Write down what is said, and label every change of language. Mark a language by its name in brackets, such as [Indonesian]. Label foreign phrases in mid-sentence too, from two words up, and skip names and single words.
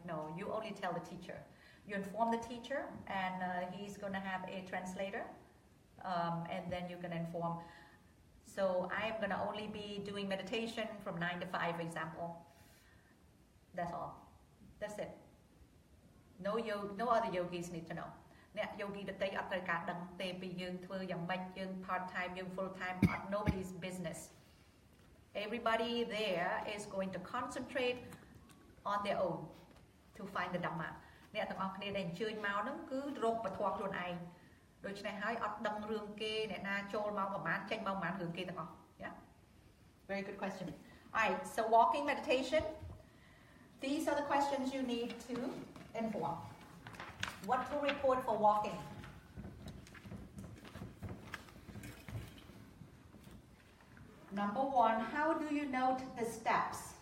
[English] No, you only tell the teacher. You inform the teacher, and he's going to have a translator, and then you can inform. So I am going to only be doing meditation from 9 to 5, for example. That's all. That's it. No other yogis need to know. [Khmer] អ្នក yogi ដទៃអត់ត្រូវការដឹងទេពីយើងធ្វើយ៉ាងម៉េចយើង [English] part time [Khmer] យើង [English] full time nobody's business. Everybody there is going to concentrate on their own to find the dhamma. [Khmer] អ្នកទាំងអស់គ្នាដែលអញ្ជើញមកហ្នឹងគឺរកពធខ្លួនឯងដូច្នេះហើយអត់ដឹងរឿងគេអ្នកណាចូលមកប្រហែលចេញមកប្រហែលរឿងគេទាំងអស់ Yeah. [English] Very good question. Alright, so walking meditation. These are the questions you need to inform. What to report for walking? Number one, how do you note the steps?